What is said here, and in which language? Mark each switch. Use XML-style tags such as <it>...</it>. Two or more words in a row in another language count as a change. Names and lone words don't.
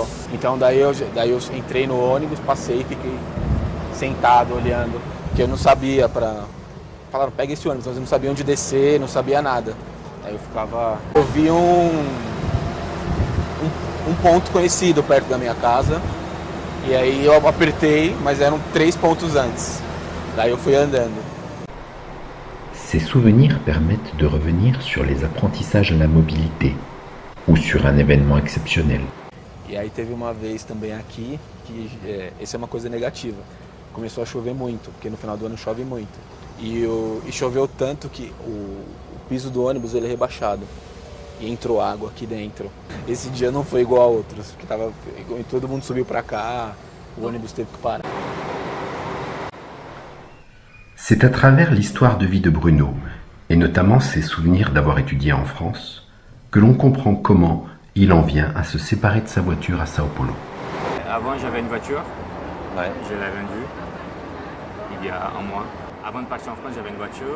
<pt>Então daí eu entrei no ônibus, passei e fiquei sentado olhando, porque eu não sabia falaram, pega esse ônibus, mas eu não sabia onde descer, não sabia nada. Aí eu vi um ponto conhecido perto da minha casa, e aí eu apertei, mas eram 3 pontos antes. Daí eu fui andando.</pt> <fr>Ces souvenirs permettent de revenir sur les apprentissages à la mobilité ou sur un événement exceptionnel.</fr> <pt>E aí teve uma vez também aqui, que essa é uma coisa negativa. Começou a chover muito, porque no final do ano chove muito. E choveu tanto que o piso do ônibus ele é rebaixado. E entrou água aqui dentro. Esse dia não foi igual a outros, porque todo mundo subiu para cá, o ônibus teve que parar.</pt> <fr>C'est à travers l'histoire de vie de Bruno, et notamment ses souvenirs d'avoir étudié en France, que l'on comprend comment il en vient à se séparer de sa voiture à Sao Paulo. Avant, j'avais une voiture. Ouais. Je l'ai vendue il y a un mois. Avant de partir en France, j'avais une voiture.</fr>